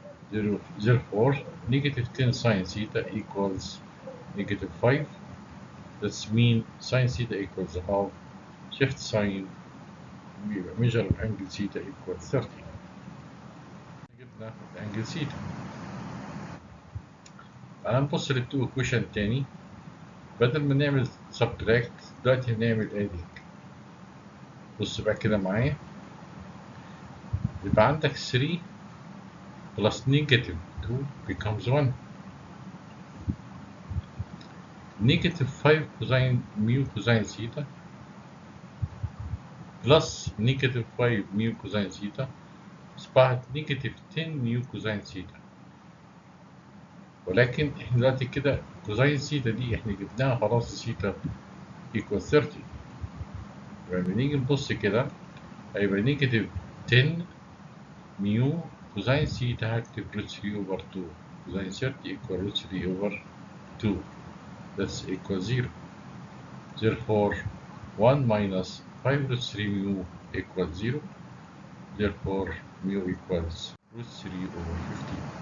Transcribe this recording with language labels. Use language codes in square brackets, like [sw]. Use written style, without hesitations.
[en] Therefore, negative 10 sine theta equals negative 5. That's mean sine theta equals half. Shift sign, measure of angle theta equals 30. [ar] جبنا [en] angle theta. [ar] تعال نبص للتو [en] equation [ar] التاني. بدل ما نعمل [en] subtract [ar] دلوقتي هنعمل [en] adding. [ar] بص بقى كده معايا. يبقى عندك [en] 3 plus negative 2 becomes 1. Negative 5 cosine mu cosine theta plus negative 5 mu cosine theta [ar] أصبحت [en] negative 10 mu cosine theta. [ar] ولكن احنا دلوقتي كده كوزين ثيتا دي احنا جبناها خلاص، ثيتا [en] equals 30. [ar] يبقى بنيجي نبص كده هيبقى [en] negative 10 [ar] ميو كوزين ثيتا هكتب [en] root 3 over 2. Cosine 30 equal root 3 over 2. That's equal 0. Therefore 1 minus 5 root 3 mu equals 0. Therefore mu equals root 3 over 15.